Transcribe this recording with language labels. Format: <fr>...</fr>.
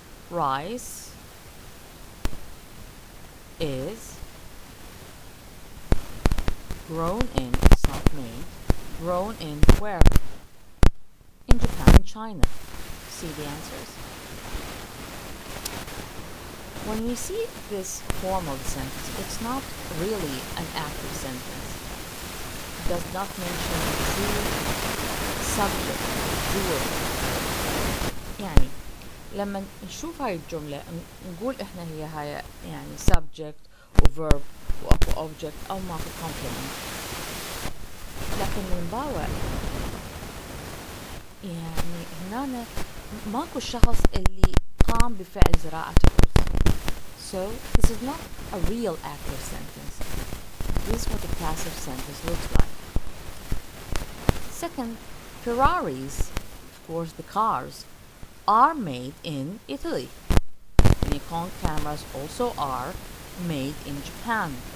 <en>Rice is grown in, it's not made, grown in where? In Japan and China. See the answers? When we see this form of the sentence, it's not really an active sentence. It does not mention true subject, doer.</en> <ar>يعني لما نشوف هاي الجملة نقول إحنا هي يعني subject و verb وأكو object أو ماكو complement، لكن من باوع يعني هنا ماكو شخص اللي قام بفعل زراعة الرز.</ar> <en>So this is not a real active sentence. This is what a passive sentence looks like. Second, Ferraris, of course the cars, are made in Italy. Nikon cameras also are made in Japan.</en>